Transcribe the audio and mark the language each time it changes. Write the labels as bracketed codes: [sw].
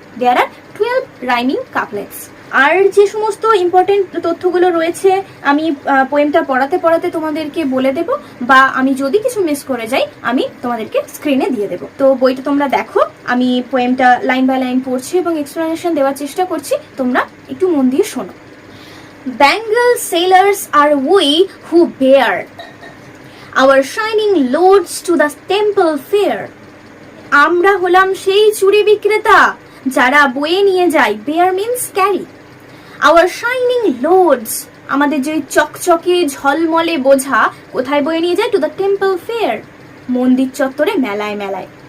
[en] There are 12 rhyming couplets. [bn] আর যে সমস্ত important তথ্যগুলো রয়েছে আমি পোয়েমটা পড়াতে পড়াতে তোমাদেরকে বলে দেব, বা আমি যদি কিছু মিস করে যাই আমি তোমাদেরকে স্ক্রিনে দিয়ে দেব। তো বইটা তোমরা দেখো, আমি পোয়েমটা লাইন বাই লাইন পড়ছি এবং এক্সপ্লেনেশন দেওয়ার চেষ্টা করছি, তোমরা একটু মন দিয়ে শোনো। [en] Bengal sailors are we who bear our shining loads to the temple fair. [bn] আমরা হলাম সেই চুড়ি বিক্রেতা যারা বয়ে নিয়ে যায়, [en] bear means carry, our shining loads, [bn] আমাদের যে চকচকে ঝলমলে বোঝা কোথায় বয়ে নিয়ে যায়? [en] to the temple fair, [bn] মন্দির চত্বরে, মেলায় মেলায়।